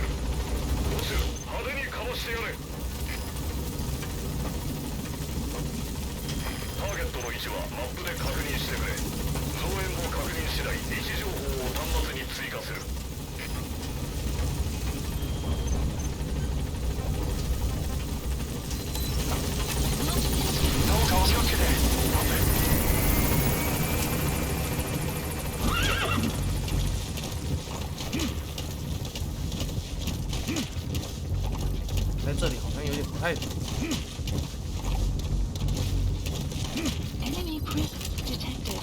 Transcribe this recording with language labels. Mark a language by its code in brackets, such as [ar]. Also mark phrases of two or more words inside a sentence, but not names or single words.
[ja] ボス、派手にかわしてやれ。ターゲットの位置はマップで確認してくれ。増援も確認次第位置情報を端末に追加する。どうかお気をつけて。 [zh] 在这里好像有点不太。 [en] Enemy presence detected.